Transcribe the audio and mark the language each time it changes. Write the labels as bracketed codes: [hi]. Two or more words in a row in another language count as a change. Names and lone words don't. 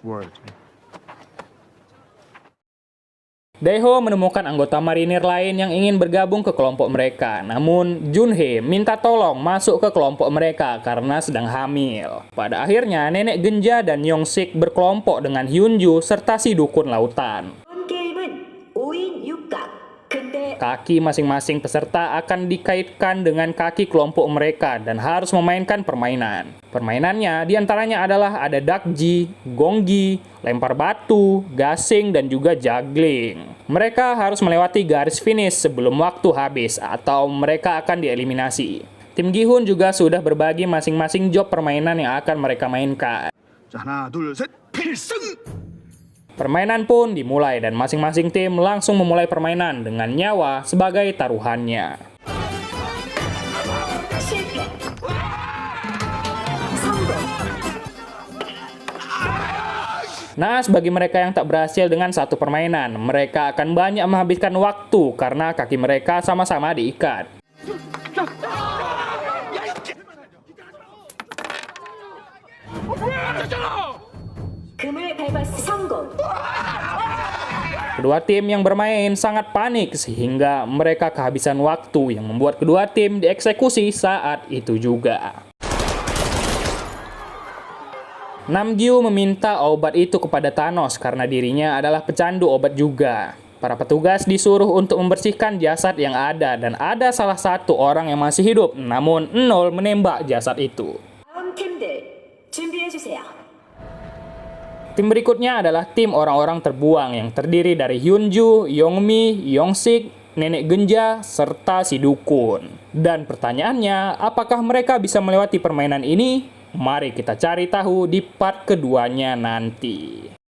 [id] Daeho menemukan anggota marinir lain yang ingin bergabung ke kelompok mereka. Namun, Junhee minta tolong masuk ke kelompok mereka karena sedang hamil. Pada akhirnya, Nenek Genja dan Yongsik berkelompok dengan Hyunju serta si dukun lautan. [ko] 게임은 5인 6각. 근데 [id] Kaki masing-masing peserta akan dikaitkan dengan kaki kelompok mereka dan harus memainkan permainan. Permainannya diantaranya adalah ada dakji, gonggi, lempar batu, gasing, dan juga juggling. Mereka harus melewati garis finish sebelum waktu habis atau mereka akan dieliminasi. Tim Gi-hun juga sudah berbagi masing-masing job permainan yang akan mereka mainkan. [ko] 자, 하나, 둘, 셋, 필승! [id] Permainan pun dimulai dan masing-masing tim langsung memulai permainan dengan nyawa sebagai taruhannya. [ko] 실패. 성공. [id] Naas bagi mereka yang tak berhasil dengan satu permainan, mereka akan banyak menghabiskan waktu karena kaki mereka sama-sama diikat. [ko] 금을 밟았어. 성공. [id] Kedua tim yang bermain sangat panik sehingga mereka kehabisan waktu yang membuat kedua tim dieksekusi saat itu juga. Namgyu meminta obat itu kepada Thanos karena dirinya adalah pecandu obat juga. Para petugas disuruh untuk membersihkan jasad yang ada dan ada salah satu orang yang masih hidup, namun nol menembak jasad itu. [ko] 다음 팀들 준비해 주세요. [id] Tim berikutnya adalah tim orang-orang terbuang yang terdiri dari Hyunju, Yongmi, Yongsik, Nenek Genja, serta si dukun. Dan pertanyaannya, apakah mereka bisa melewati permainan ini? Mari kita cari tahu di part keduanya nanti.